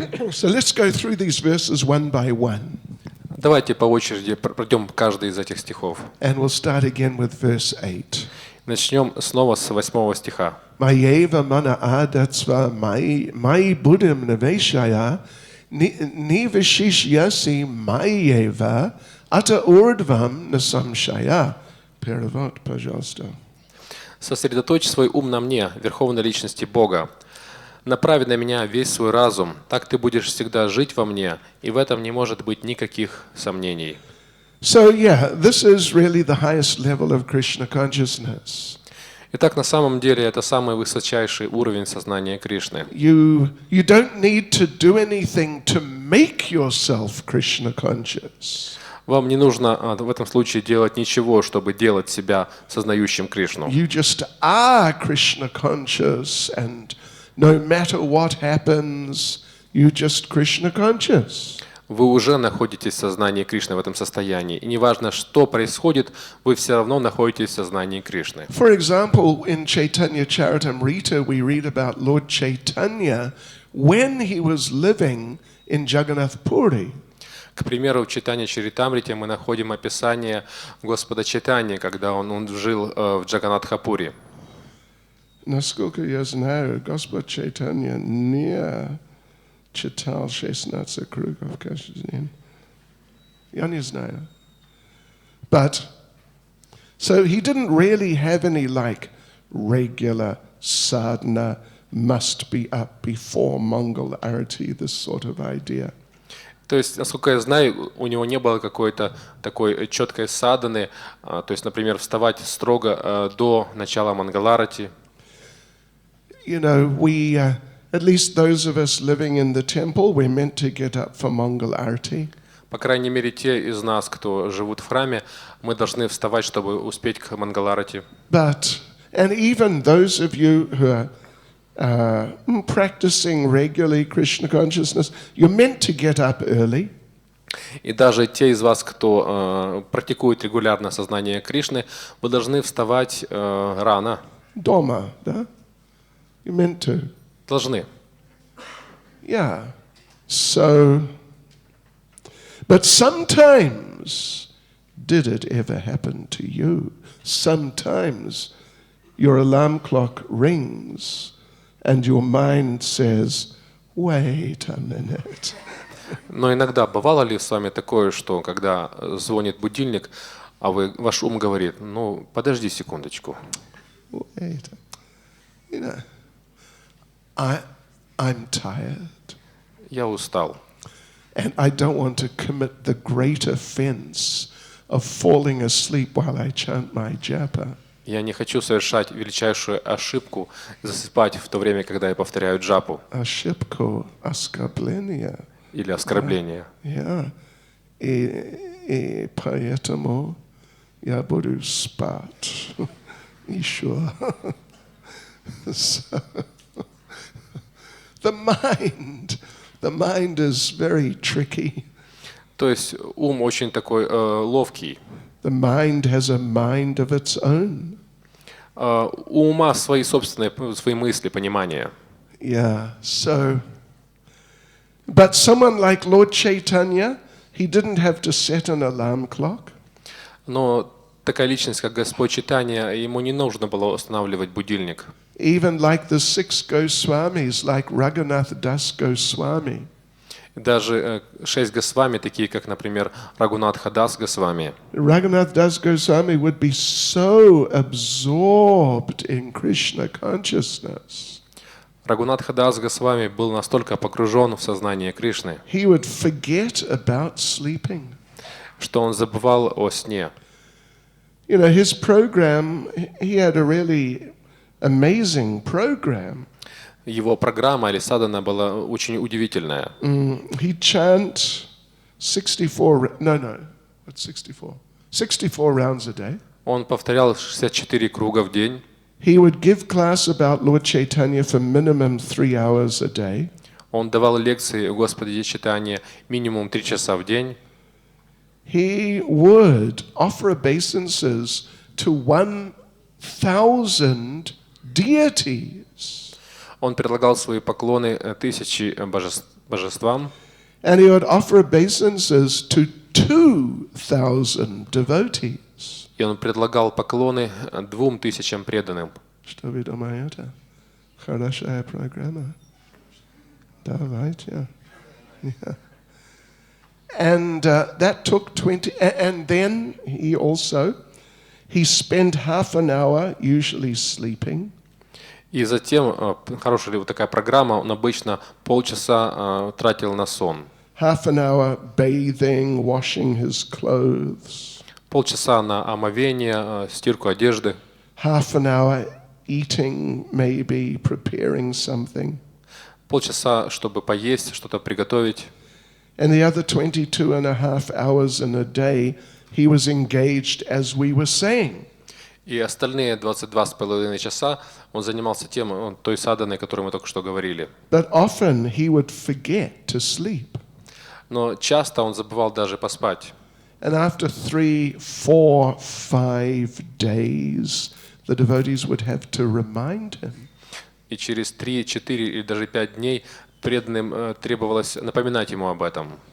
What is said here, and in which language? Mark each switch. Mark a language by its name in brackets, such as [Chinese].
[English] So let's go through these verses one by one. [Russian] Давайте по очереди пройдем каждый из этих стихов. [English] And we'll start again with verse 8. [Russian] Начнем снова с 8 стиха. [Sanskrit] Mayeva mana adatsva mai buddham naveshaya nivashishyasi mayeva ata urdvam nasamshaya. [Russian] Перевод, пожалуйста. «Сосредоточь свой ум на мне, Верховной Личности Бога. Направь на меня весь свой разум, так ты будешь всегда жить во мне, и в этом не может быть никаких сомнений». [English] So this is really the highest level of Krishna consciousness. [Russian] Итак, на самом деле это самый высочайший уровень сознания Кришны. [English] You don't need to do anything to make yourself Krishna conscious. [Russian] Вам не нужно в этом случае делать ничего, чтобы делать себя сознающим Кришну. [English] You just are Krishna conscious, and no matter what happens, you just Krishna conscious. [Russian] Вы уже находитесь в сознании Кришны в этом состоянии. И неважно, что происходит, вы все равно находитесь в сознании Кришны. [English] For example, in Chaitanya Charitamrita, we read about Lord Chaitanya when he was living in Jagannath Puri. [Russian] К примеру, в Чайтанья Чаритамрите мы находим описание Господа Чайтаньи, когда он жил в Джаганатхапури. Насколько я знаю, Господь Чайтанья не читал 16 кругов каждый день. Я не знаю. [English] But, so he didn't really have any regular sadhana, must be up before Mangal Arati, this sort of idea. [Russian] То есть, насколько я знаю, у него не было какой-то такой четкой садханы, то есть, например, вставать строго до начала Мангаларати. [English] You know, we, at least those of us living in the temple, we're meant to get up for Mangal Arati. [Russian] По крайней мере, те из нас, кто живут в храме, мы должны вставать, чтобы успеть к Мангаларати. [English] But And even those of you who are practicing regularly Krishna consciousness, you're meant to get up early. [Russian] И даже те из вас, кто практикует регулярно сознание Кришны, вы должны вставать рано. Дома, да? [English] You're meant to. [Russian] Должны. [English] Yeah. So, but sometimes, did it ever happen to you? Sometimes your alarm clock rings and your mind says, wait a minute. [Russian] Но иногда бывало ли с вами такое, что когда звонит будильник, а ваш ум говорит, ну, подожди секундочку. [English] Wait. You know, I'm tired. [Russian] Я устал. [English] And I don't want to commit the great offense of falling asleep while I chant my japa. [Russian] Я не хочу совершать величайшую ошибку, засыпать в то время, когда я повторяю джапу. Ошибку, оскорбление. Или оскорбление. [English] Yeah. [Russian] И поэтому я буду спать еще. [English] So, the mind is very tricky. [Russian] То есть ум очень такой ловкий. [English] The mind has a mind of its own. [Russian] У ума свои собственные свои мысли, понимания. [English] Yeah. So, but someone like Lord Chaitanya, he didn't have to set an alarm clock. [Russian] Но такая личность, как Господь Чайтанья, ему не нужно было устанавливать будильник. [English] Even like the 6 Goswamis, like Raghunath Das Goswami. [Russian] Даже 6 Госвами, такие как, например, Рагунатха Дас Госвами. [English] Raghunath Das Goswami would be so absorbed in Krishna consciousness. [Russian] Рагунатха Дас Госвами был настолько погружен в сознание Кришны, [English] He would forget about sleeping. [Russian] что он забывал о сне. [English] You know, his program, he had a really amazing program. [Russian] Его программа или садхана была очень удивительная. [English] He'd chant 64 rounds a day. [Russian] Он повторял 64 круга в день. [English] He would give class about Lord Chaitanya for minimum 3 hours a day. [Russian] Он давал лекции о Господе Чайтанье минимум 3 часа в день. [English] He would offer obeisances to 1,000 deities. [Russian] Он предлагал свои поклоны тысячи божествам. [English] And he would offer obeisances to 2,000 devotees. [Russian] И он предлагал поклоны 2000 преданным. Что вы думаете? Хорошая программа. Давайте. Yeah. [English] And that took 20, and then he spent half an hour usually sleeping. [Russian] И затем, хорошая ли вот такая программа, он обычно полчаса тратил на сон. [English] Half an hour bathing, washing his clothes. [Russian] Полчаса на омовение, стирку одежды. [English] Half an hour eating, maybe preparing something. [Russian] Полчаса, чтобы поесть, что-то приготовить. [English] And the other 22.5 hours in a day, he was engaged, as we were saying. [Russian] И остальные 22,5 часа он занимался тем, той садханой, о которой мы только что говорили. [English] But often he would forget to sleep. [Russian] Но часто он забывал даже поспать. [English] And after 3, 4, 5 days, the devotees would have to remind him. [Russian] И через 3, 4 или даже 5 дней преданным требовалось напоминать ему об этом.